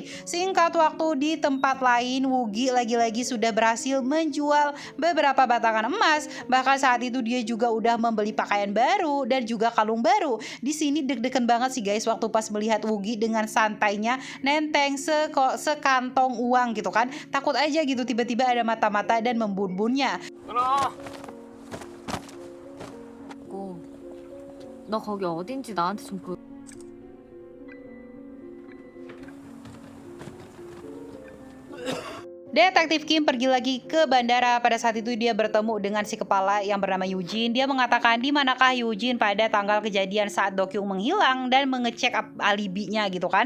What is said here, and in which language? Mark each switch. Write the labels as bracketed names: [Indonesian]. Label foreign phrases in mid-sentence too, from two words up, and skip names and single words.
[Indonesian] Singkat waktu di tempat lain, Woogie lagi-lagi sudah berhasil menjual beberapa batangan emas. Bahkan saat itu dia juga udah membeli pakaian baru dan juga kalung baru. Di sini deg-degan banget sih guys waktu pas melihat Woogie dengan santainya nenteng sekantong uang gitu kan. Takut aja gitu tiba-tiba ada mata-mata dan membun-bunnya. [Korean] 너 거기 어딘지 나한테 좀 보여. [Indonesian] Detektif Kim pergi lagi ke bandara. Pada saat itu dia bertemu dengan si kepala yang bernama Eugene. Dia mengatakan di manakah Eugene pada tanggal kejadian saat Dokyung menghilang dan mengecek alibinya gitu kan.